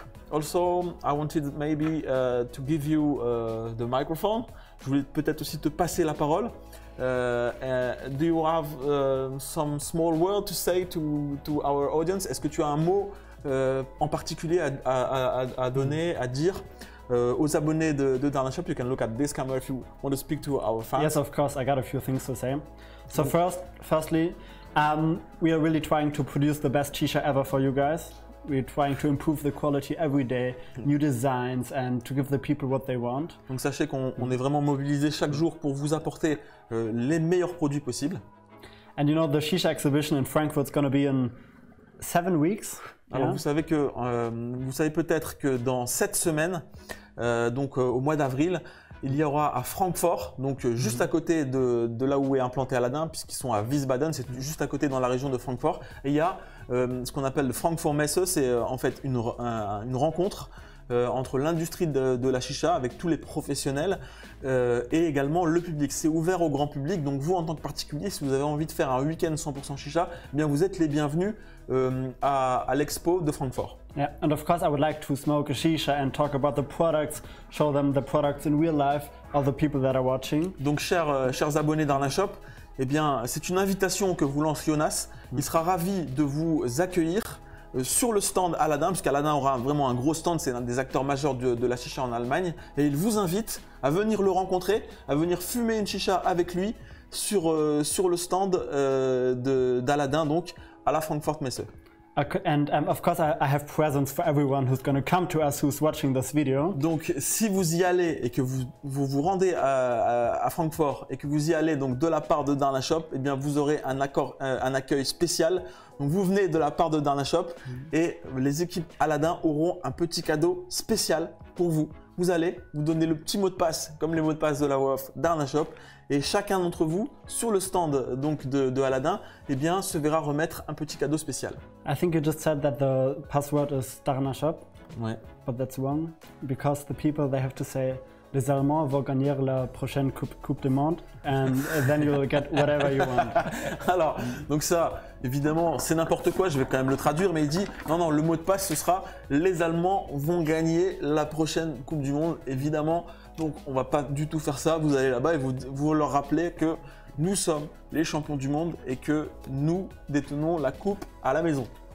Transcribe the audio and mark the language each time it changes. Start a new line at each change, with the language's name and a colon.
English: Also, I wanted maybe to give you the microphone.
French: Je voulais peut-être aussi te passer la parole.
English: Do you have some small word to say to our audience?
French: Est-ce que tu as un mot en particulier à donner, à dire aux abonnés de Darna Shop?
English: You can look at this camera if you want to speak to our fans. Yes, of course, I got a few things to say. So firstly, we are really trying to produce the best shisha ever for you guys. We're trying to improve the quality every day, new designs, and to give the people what they want.
French: Donc sachez qu'on est vraiment mobilisé chaque jour pour vous apporter les meilleurs produits possibles.
English: And you know, the shisha exhibition in Frankfurt is going to be in 7 weeks.
French: Alors vous savez peut-être que dans 7 semaines, donc au mois d'avril, il y aura à Francfort, donc juste à côté de là où est implanté Aladdin, puisqu'ils sont à Wiesbaden, c'est juste à côté dans la région de Francfort. Et il y a ce qu'on appelle le Frankfurt Messe, c'est en fait une rencontre entre l'industrie de la chicha avec tous les professionnels et également le public. C'est ouvert au grand public, donc vous en tant que particulier, si vous avez envie de faire un week-end 100% chicha, eh bien vous êtes les bienvenus à l'expo de Francfort.
English: Yeah, and of course I would like to smoke a shisha and talk about the products, show them the products in real life, all the people that are watching.
French: Donc chers abonnés d'Darna Shop, eh bien c'est une invitation que vous lance Jonas. Il sera ravi de vous accueillir sur le stand Aladdin, puisqu'Aladdin aura vraiment un gros stand, c'est l'un des acteurs majeurs de la chicha en Allemagne, et il vous invite à venir le rencontrer, à venir fumer une chicha avec lui sur le stand d'Aladdin, donc à la Frankfurt Messe.
English: And of course, I have presents for everyone who's going to come to us who's watching this video.
French: Donc, si vous y allez et que vous rendez à Francfort et que vous y allez donc de la part de Darna Shop, eh bien, vous aurez un accueil spécial. Donc, vous venez de la part de Darna Shop et les équipes Aladdin auront un petit cadeau spécial pour vous. Vous allez vous donner le petit mot de passe, comme les mots de passe de la voix off Darna Shop, et chacun d'entre vous, sur le stand donc de Aladdin, eh bien, se verra remettre un petit cadeau spécial.
English: I think you just said that the password is Darna Shop,
French: Ouais.
English: but that's wrong because the people they have to say
French: les Allemands vont gagner la prochaine coupe du monde,
English: and then you'll get whatever you want.
French: Alors, donc ça, évidemment, c'est n'importe quoi, je vais quand même le traduire, mais il dit, non, le mot de passe, ce sera « Les Allemands vont gagner la prochaine Coupe du Monde », évidemment. Donc, on va pas du tout faire ça, vous allez là-bas et vous leur rappelez que nous sommes les champions du monde et que nous détenons la coupe à la maison.